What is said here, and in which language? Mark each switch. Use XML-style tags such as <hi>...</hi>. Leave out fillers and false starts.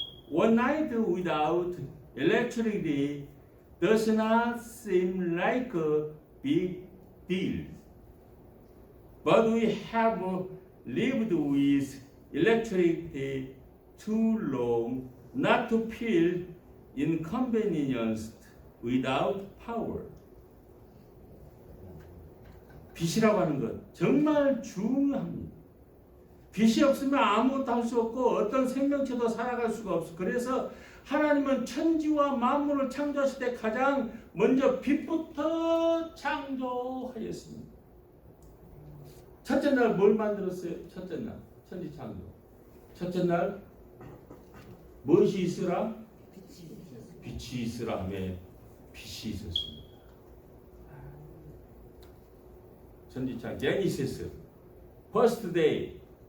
<en>One night without electricity does not seem like a big deal. But we have lived with electricity too long not to feel inconvenienced without power.</en> <ko>빛이라고 하는 것 정말 중요합니다. 빛이 없으면 아무것도 할 수 없고 어떤 생명체도 살아갈 수가 없어. 그래서 하나님은 천지와 만물을 창조하실 때 가장 먼저 빛부터 창조하였습니다. 첫째 날 뭘 만들었어요? 첫째 날 천지 창조. 첫째 날 무엇이 있으라? 빛이 있으라 하며 빛이 있었습니다.</ko> <en>천지창 Genesis first day.</en>